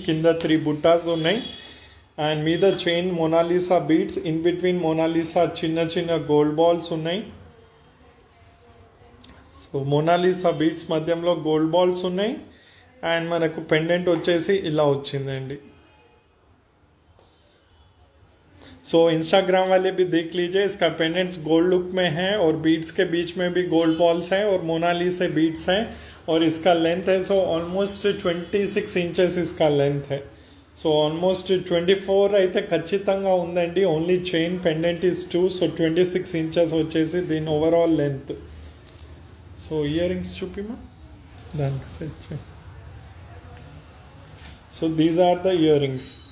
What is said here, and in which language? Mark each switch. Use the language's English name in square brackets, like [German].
[Telugu] కింద 3 బుట్టాస్ ఉన్నాయి అండ్ మీద chain Mona Lisa beads, in between Mona Lisa చిన్న చిన్న గోల్డ్ బాల్స్ ఉన్నాయి. సో మొనాలిసా బీడ్స్ మధ్యలో గోల్డ్ బాల్స్ ఉన్నాయి అండ్ మనకు పెండెంట్ వచ్చేసి ఇలా వచ్చిందండి. [Hindi] सो इंस्टाग्राम वाले भी देख लीजिए, इसका पेंडेंट्स गोल्ड लुक में है और बीड्स के बीच में भी गोल्ड बॉल्स हैं और मोनालिसा बीड्स हैं और इसका लेंथ है सो ऑलमोस्ट 26 इंचेस इसका लेंथ है. [Telugu] సో ఆల్మోస్ట్ 24 అయితే ఖచ్చితంగా ఉందండి. Only chain pendant is 2, so 26 inches వచ్చేసి దీని overall length. So ear rings చూపిమా దానికి set. [English] So these are the earrings.